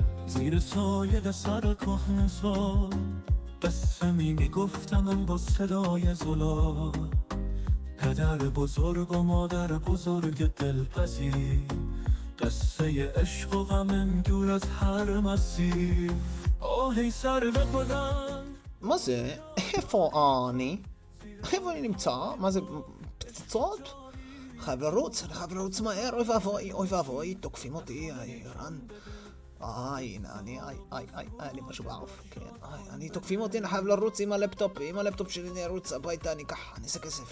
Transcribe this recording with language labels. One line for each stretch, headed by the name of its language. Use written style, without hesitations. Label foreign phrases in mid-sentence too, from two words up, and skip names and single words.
Persian: زیر سایه سر کهنسال قصه میگفتم با صدای زلال. پدر بزرگ و مادر بزرگ دلپذیر، قصه عشق و غم دور از هر مسیر. آهی سر بخودم
Hebrew: מה זה? איפה אני? איפה אני נמצא? מה זה? פצצות? חייב לרוץ מהר, אוי ואבוי, תוקפים אותי, איראן. הנה, אני משהו בעוף, כן, אני תוקפים אותי, אני חייב לרוץ עם הלפטופ שלי אני ארוץ הביתה, אני אעשה כסף.